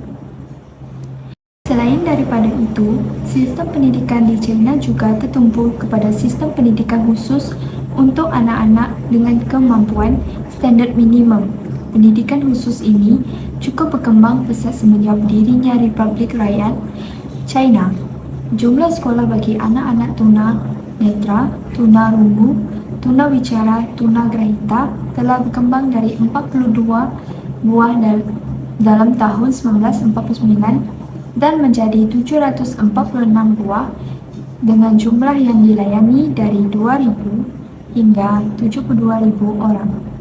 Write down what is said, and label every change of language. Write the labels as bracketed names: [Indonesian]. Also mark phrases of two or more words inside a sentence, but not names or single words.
[Malay] Selain daripada itu, sistem pendidikan di China juga tertumpu kepada sistem pendidikan khusus untuk anak-anak dengan kemampuan standard minimum. Pendidikan khusus ini cukup berkembang pesat semenjak berdirinya Republik Rakyat China. Jumlah sekolah bagi anak-anak tuna netra, tuna rungu, tuna wicara, tuna grahita telah berkembang dari 42 buah dalam tahun 1949 dan menjadi 746 buah dengan jumlah yang dilayani dari 2,000 hingga 72,000 orang.